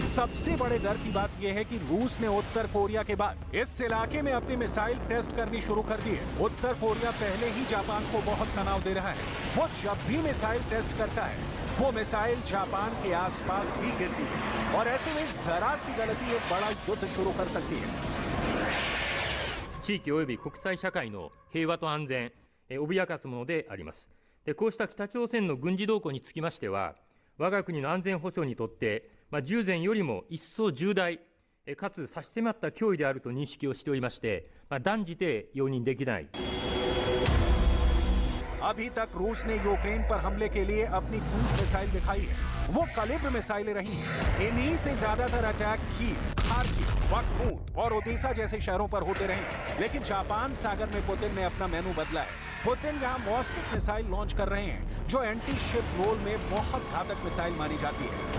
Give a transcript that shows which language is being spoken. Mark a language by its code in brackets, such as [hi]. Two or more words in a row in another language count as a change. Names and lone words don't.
[hi] सबसे बड़े डर की बात यह है कि रूस ने उत्तर कोरिया के बाद इस इलाके में अपनी मिसाइल टेस्ट करनी शुरू कर दी है। उत्तर कोरिया पहले ही जापान को बहुत तनाव दे रहा है। वो जब भी मिसाइल टेस्ट करता है वो मिसाइल जापान के आसपास ही गिरती है और ऐसे में जरा सी गलती एक बड़ा युद्ध शुरू कर सकती है। [ja] 地域及び国際社会の平和と安全、脅かすものであります。でこうした北朝鮮の軍事動向につきましては、我が国の安全保障にとって、従前よりも一層重大、かつ差し迫った脅威であると認識をしておりまして、断じて容認できない。 [hi] अभी तक रूस ने यूक्रेन पर हमले के लिए अपनी [en] cruise missile [hi] दिखाई है। वो कलिब्र मिसाइलें रही हैं। इन्हीं से ज्यादातर अटैक कीव, खार्किव, बखमूत और ओदेसा जैसे शहरों पर होते रहे। लेकिन जापान सागर में पुतिन ने अपना मेनू बदला है। पुतिन यहाँ मॉस्किट मिसाइल लॉन्च कर रहे हैं, जो [en] anti ship role [hi] में बहुत घातक मिसाइल मानी जाती है।